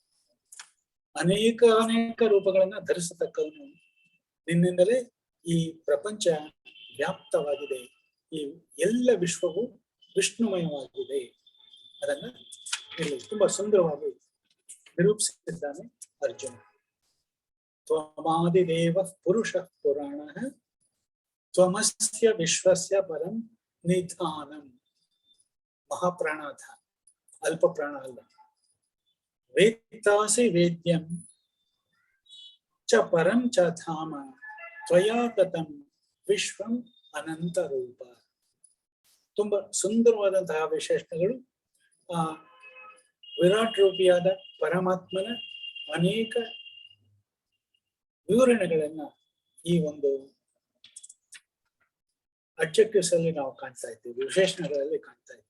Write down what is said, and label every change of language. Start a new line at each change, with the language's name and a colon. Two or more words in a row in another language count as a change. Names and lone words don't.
Kannada: ಅನೇಕ ರೂಪಗಳನ್ನ ಧರಿಸತಕ್ಕವನು, ನಿನ್ನಿಂದಲೇ ಈ ಪ್ರಪಂಚ ವ್ಯಾಪ್ತವಾಗಿದೆ, ಈ ಎಲ್ಲ ವಿಶ್ವವು ವಿಷ್ಣುಮಯವಾಗಿದೆ. ಅದನ್ನ ಇಲ್ಲಿ ತುಂಬಾ ಸುಂದರವಾಗಿ ನಿರೂಪಿಸಿದ್ದಾನೆ ಅರ್ಜುನ.
Sanskrit: ತ್ವಮಾದಿದೇವ ಪುರುಷ ಪುರಾಣ ತ್ವಮಸ್ಯ ವಿಶ್ವಸ್ಯ ಪರಂ ನಿಧಾನಂ.
Kannada: ಮಹಾಪ್ರಾಣಾಧ, ಅಲ್ಪ ಪ್ರಾಣ ಅಲ್ಲ.
Sanskrit: ವೇತ್ತಾಸಿ ವೇದ್ಯಂ ಚ ಪರಂ ಚ ಧಾಮ ತ್ವಯಾ ತತಂ ವಿಶ್ವಂ ಅನಂತ ರೂಪ.
Kannada: ತುಂಬಾ ಸುಂದರವಾದಂತಹ ವಿಶೇಷಣಗಳು ಆ ವಿರಾಟ್ ರೂಪಿಯಾದ ಪರಮಾತ್ಮನ ಅನೇಕ ವಿವರಣೆಗಳನ್ನ ಈ ಒಂದು ಅಡ್ಜೆಕ್ಟಿವ್ಸ್ ಅಲ್ಲಿ ನಾವು ಕಾಣ್ತಾ ಇದ್ದೀವಿ, ವಿಶೇಷಣಗಳಲ್ಲಿ ಕಾಣ್ತಾ ಇದ್ದೀವಿ.